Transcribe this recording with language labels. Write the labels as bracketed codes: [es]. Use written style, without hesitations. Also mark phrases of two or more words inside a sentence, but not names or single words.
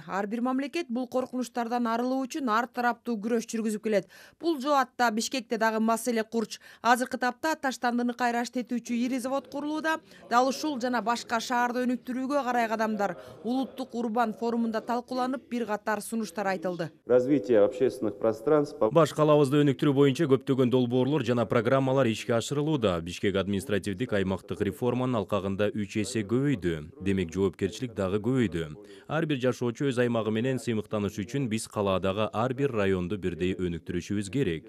[ky] Ар бир мамлекет бул коркунучтардан арылуу үчүн ар тараптуу күрөш жүргүзүп келет. Бул жаатта Бишкекте дагы маселе курч. Азыркы тапта Таштандыны кайра иштетүүчү ири завод курулууда. Дал ушул жана башка шаарды өнүктүрүүгө карай кадамдар улуттук урбан форумунда талкууланып, бир катар сунуштар айтылды. [ru] Развитие общественных пространств. [ky] Баш калабызды өнүктүрүү боюнча көптөгөн долбоорлор жана программалар ишке ашырылууда. Бишкек административдик аймактык реформанын алкагында 3 эсе көбөйдү. Демек жоопкерчилик дагы көбөйдү. Ар бир жашоочу өз аймагы менен сыймыктаныш үчүн биз калаадагы ар бир районду бирдей өнүктүрүшүбүз керек.